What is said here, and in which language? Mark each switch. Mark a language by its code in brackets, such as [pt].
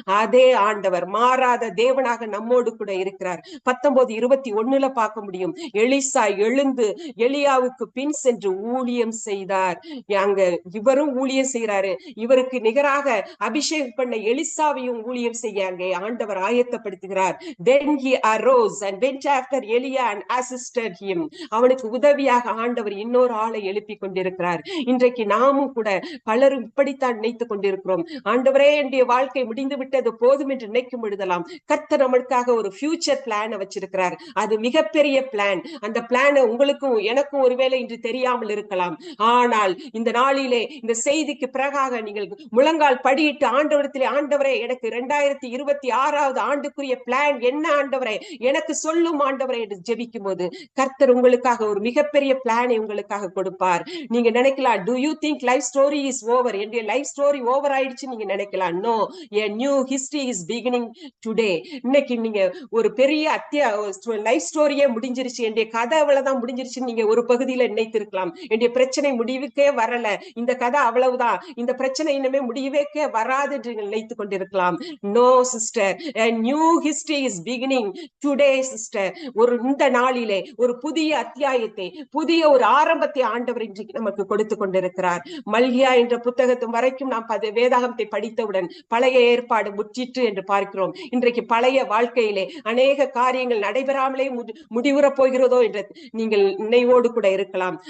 [ta] அதே ஆண்டவர் மாறாத தேவனாக நம்மோடு கூட இருக்கிறார். 19:21 பார்க்க முடியும். எலிசா எழுந்து எலியாவுக்கு பின் சென்று ஊழியம் செய்தார். அங்க இவரும் ஊழியம் செய்யறாரு. இவருக்கு நிகராக அபிஷேகம் பண்ண எலிசாவையும் ஊழியம் செய்ய அங்கே ஆண்டவர் ஆயத்தப்படுத்துகிறார். [en] Then he arose and went after Elia and assisted him. [ta] அவனுக்கு உதவியாக ஆண்டவர் இன்னொரு ஆளை எழுப்பி கொண்டிருக்கிறார். இன்றைக்கு நாமும் கூட பலரும் இப்படித்தான் நினைத்துக் கொண்டிருக்கிறோம். ஆண்டவரே, என்னுடைய வாழ்க்கை முடிந்து விட்டது போதும் என்று நினைக்கும் பொழுதெல்லாம் கர்த்தர் நமக்காக ஒரு ஃபியூச்சர் பிளான் வச்சிருக்கிறார். அது மிகப்பெரிய பிளான். அந்த பிளான் உங்களுக்கும் எனக்கும் ஒருவேளை இன்று தெரியாமல் இருக்கலாம். ஆனால் இந்த நாளிலே இந்த செய்திக்கு பிறகாக நீங்கள் முழங்கால் படியிட்டு ஆண்டவரத்திலே, ஆண்டவரே, எனக்கு 2026 ஆண்டுக்குரிய பிளான் என்ன ஆண்டவரே, எனக்கு சொல்லும் ஆண்டவரே என்று ஜெபிக்கும் போது கர்த்தர் உங்களுக்காக ஒரு மிகப்பெரிய பிளானை உங்களுக்காக கொடுப்பார். நீங்க நினைக்கலாம், [en] do you think life story is over? [ta] என்னுடைய லைஃப் ஸ்டோரி ஓவர் ஆயிடுச்சு நீங்க நினைக்கலாம். [en] No, a new history is beginning today. [ta] இன்னைக்கு நீங்க ஒரு பெரிய லைஃப் ஸ்டோரியே முடிஞ்சிருச்சு, என்னுடைய கதை அவ்வளவுதான் முடிஞ்சிருச்சு நீங்க ஒரு பகுதியில நினைத்திருக்கலாம். என்னுடைய பிரச்சனை முடிவுக்கே வரல, இந்த கதை அவ்வளவுதான், இந்த பிரச்சனை இனிமே முடிவுக்கே வராது என்று நினைத்துக் கொண்டிருக்கலாம். [en] No sister, a new history is beginning today sister. [ta] இந்த நாளிலே ஒரு புதிய அத்தியாயத்தை, புதிய ஒரு ஆரம்பத்தை ஆண்டவர் இன்றைக்கு நமக்கு கொடுத்து கொண்டிருக்கிறார். மல்கியா என்ற புத்தகத்தும் வரைக்கும் நாம் வேதாகமத்தை படித்தவுடன் பழைய ஏற்பாடு முற்றிற்று என்று பார்க்கிறோம். இன்றைக்கு பழைய வாழ்க்கையிலே அநேக காரியங்கள் நடைபெறாமலே முடிவுற போகிறதோ என்று நீங்கள் நினைவோடு கூட இருக்கலாம்.